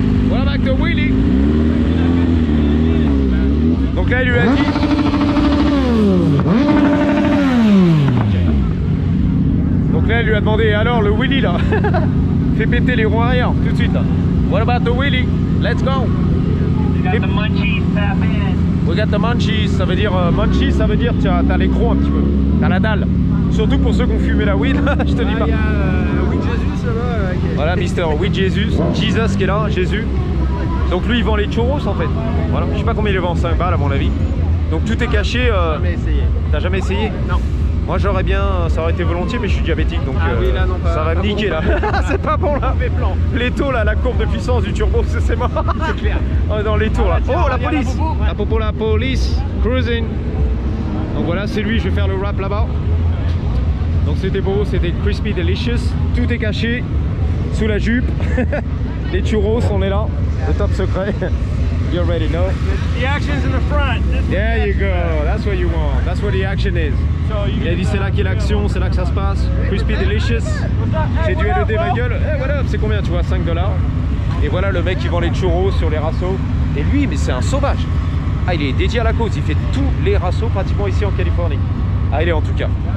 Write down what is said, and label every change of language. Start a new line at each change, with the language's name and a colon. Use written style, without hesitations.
English: What about the wheelie?
French: Donc là, il lui a dit... Donc là, il lui a demandé, alors le wheelie là, fais péter les roues arrière tout de suite là.
English: What about the wheelie? Let's go. You got the munchies, tap in.
French: We got the munchies, ça veut dire munchies, ça veut dire t'as les crocs un petit peu, t'as la dalle. Surtout pour ceux qui ont fumé la weed, je te dis pas. Il y a Weed Jesus là-bas. Voilà, Mister Weed Jesus qui est là, Jésus. Donc lui il vend les churros en fait. Voilà, je sais pas combien il les vend, 5 balles à mon avis. Donc tout est caché. Jamais essayé. T'as jamais essayé? Non. Moi j'aurais bien, ça aurait été volontiers, mais je suis diabétique donc oui, là, non, pas, ça va me niquer là. C'est pas bon là. Les taux là, la courbe de puissance du turbo, c'est mort. C'est clair. On est dans les tours là. tiens, Oh on la va dire police. La police, cruising. Donc voilà, c'est lui, je vais faire le rap là-bas. Donc c'était beau, c'était Crispy Delicious. Tout est caché sous la jupe. Les churros, on est là. Le top secret.
English: You already know. The action's in the front. There you go. That's what you want. That's where the action is.
French: Il a dit c'est là qu'est l'action, c'est là que ça se passe. Crispy Delicious. J'ai dû LED ma gueule. Eh voilà, c'est combien tu vois? 5 $. Et voilà le mec qui vend les churros sur les rassos. Et lui, mais c'est un sauvage. Ah, il est dédié à la cause. Il fait tous les rassos pratiquement ici en Californie. Ah, il est en tout cas.